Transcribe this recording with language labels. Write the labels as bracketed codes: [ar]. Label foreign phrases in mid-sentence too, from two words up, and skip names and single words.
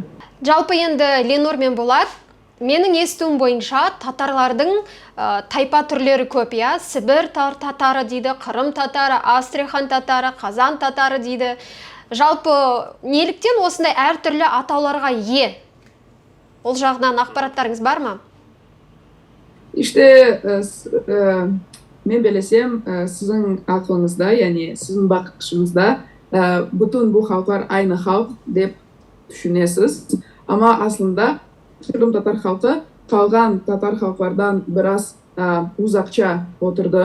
[kk] Жалпы енді Ленор мен Болат, менің естуім бойынша татарлардың тайпа түрлері көп, иә. Сібір татары дейді, Қырым татары, Астрахан татары, Қазан татары дейді. Жалпы неліктен осындай әртүрлі атауларға ие? Ол жағынан ақпараттарыңыз бар ма? [crh] İşte ben bilesem sizin aklınızda yani sizin bakışınızda bütün bu halklar aynı halk deyip düşünüyorsunuz. Ama aslında Kırım Tatar halkı kalgan Tatar halklardan biraz uzakça oturdu.